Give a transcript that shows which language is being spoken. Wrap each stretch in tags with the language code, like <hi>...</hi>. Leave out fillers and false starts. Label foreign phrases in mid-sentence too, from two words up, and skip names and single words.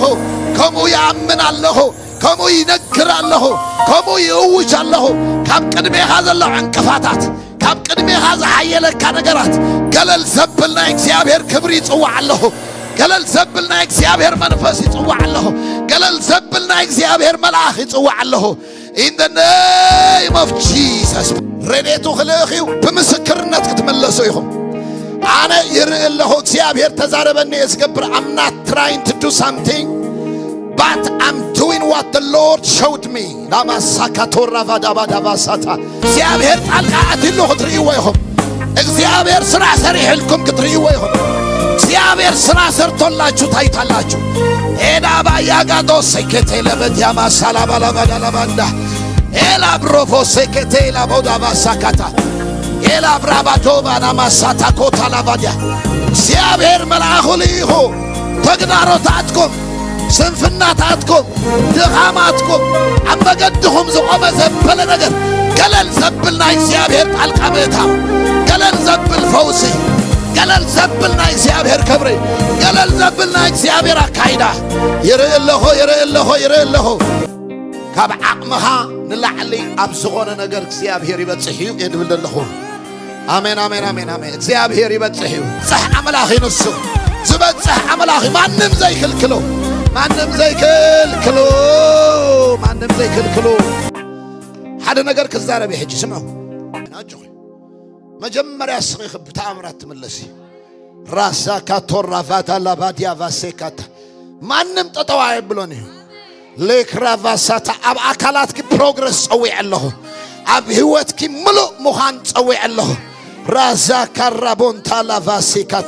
<ti>ከምኡ ይኣምን ኣለኹ ከምኡ ይነግር ኣለኹ ከምኡ ይእውጅ ኣለኹ ካብ ቅድሜኻ ዘሎ ዕንቅፋታት ካብ ቅድሜኻ ዝሓየለካ ነገራት ገለል ዘብል ናይ እግዚአብሔር ክብሪ ይጽዋዕ ኣለኹ ገለል ዘብል ናይ እግዚአብሔር መንፈስ ይጽዋዕ ኣለኹ ገለል ዘብል ናይ እግዚአብሔር መልአኽ ይጽዋዕ ኣለኹ</ti> <en>in the name of Jesus</en> <ti>ረድኤቱ ክልእኺው ብምስክርነት ክትመለሱ ኢኹም ኣነ ይርኢ ኣለኹ እግዚአብሔር ተዛረበኒ ዝገብር</ti> <en>I'm not trying to do something but I'm doing what the Lord showed me lamasakatora vadabadavasata</en> <ti>እግዚአብሔር ጣልቃ አትሉ ክትርእይዎ ኢኹም እግዚአብሔር ስራ ሰሪሕልኩም ክትርእይዎ ኢኹም</ti> <am>እግዚአብሔር ስራ ሰርቶላችሁ ታይታላችሁ ኤዳባ ያጋዶ ሰከቴ ለበዲያማ ሰላባላባዳላባንዳ ኤላ ብሮፎ ሴከቴ ኤላ ቦዳባ ሳካታ ኤላ ብራባቶ ባናማሳታ ኮታ ላባዲያ</am> <ti>እግዚአብሔር መልአኩ ልይኹ ተግዳሮታትኩም ስንፍናታትኩም ድኻማትኩም ኣብ መገድኹም ዝቆመ ዘበለ ነገር ገለል ዘብል ናይ እግዚአብሔር ጣልቃ ምእታው ገለል ዘብል ፈውሲ ገለል ዘብል ናይ እግዚአብሔር ክብሪ ገለል ዘብል ናይ እግዚአብሔር አካይዳ ይርአለኹ ካብ ዓቕምኻ ንላዕሊ ኣብ ዝኾነ ነገር እግዚአብሔር ይበጽሕ እዩ የድብል ዘለኹ አሜን አሜን አሜን አሜን እግዚአብሔር ይበጽሕ እዩ ጽሕ አምላኽ ይንሱ ዝበጽሕ አምላኽ ማንም ዘይክልክሎ ማንም ዘይክልክሎ ሓደ ነገር ክዛረብ ይሕጂ ስምዑ ናጅኹ መጀመርያ ስኺ ብተኣምራት ትምለሲ ራሳ ካቶራ ቫታ ላባዲያ ቫሴካታ ማንም ጠጠዋ ይብሎን እዩ ለክራቫሳታ ኣብ አካላትኪ ፕሮግረስ ጸዊዕ ኣለኹ ኣብ ህይወትኪ ምሉእ ምዃን ጸዊዕ ኣለኹ ራዛ ካራቦንታ ላቫሴካታ</ti>